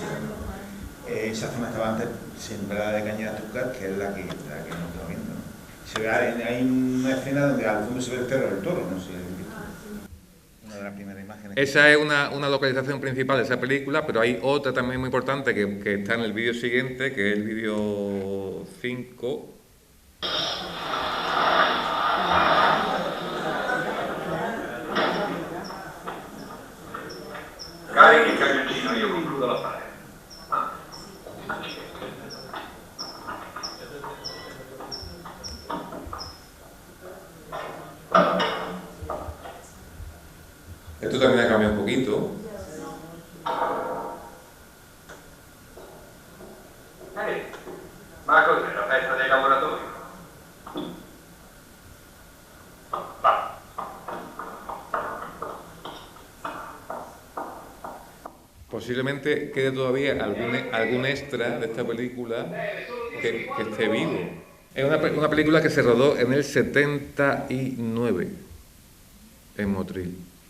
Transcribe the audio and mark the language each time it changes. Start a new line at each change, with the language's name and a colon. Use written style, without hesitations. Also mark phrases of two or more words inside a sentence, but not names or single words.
Spanish: Esa zona estaba antes sembrada de caña de azúcar, que es la que no estamos viendo, ¿no? Se ve, hay una escena donde al fondo se ve el cerro del toro, no sé. Una de las primeras imágenes. Esa es una localización principal de esa película, pero hay otra también muy importante que está en el vídeo siguiente, que es el vídeo 5.
Italian: Carichi il camioncino, io concludo l'affare.
Spanish: Esto también ha cambiado un poquito.
Italian: Ma cos'è la festa dei lavoratori? Va.
Spanish: Posiblemente quede todavía algún extra de esta película que esté vivo. Es una película que se rodó en el 79 en Motril.